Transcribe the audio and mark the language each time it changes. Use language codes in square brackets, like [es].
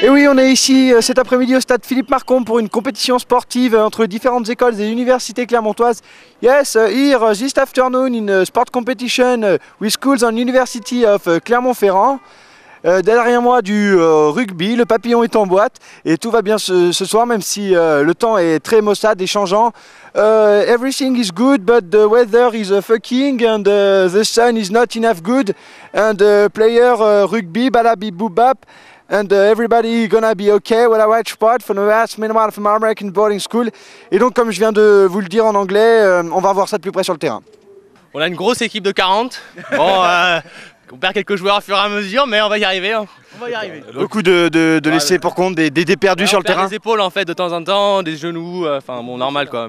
[fr] on est ici cet après-midi au stade Philippe Marcon pour une compétition sportive entre différentes écoles et universités clermontoises. [en] Yes, here this afternoon in a sport competition with schools and University of Clermont-Ferrand. [fr] Derrière moi du rugby, le papillon est en boîte et tout va bien ce soir même si le temps est très maussade et changeant. [en] Everything is good but the weather is fucking and the sun is not enough good and player rugby balabi boobap and everybody gonna be okay when I watch sport for the last minimum from American boarding school. [fr] Et donc comme je viens de vous le dire en anglais, on va voir ça de plus près sur le terrain. On a une grosse équipe de 40. Bon, on perd quelques joueurs au fur et à mesure, mais on va y arriver. Hein. On va y arriver. Beaucoup de laisser pour compte, des perdus sur le terrain. Des épaules en fait de temps en temps, des genoux, enfin bon normal quoi.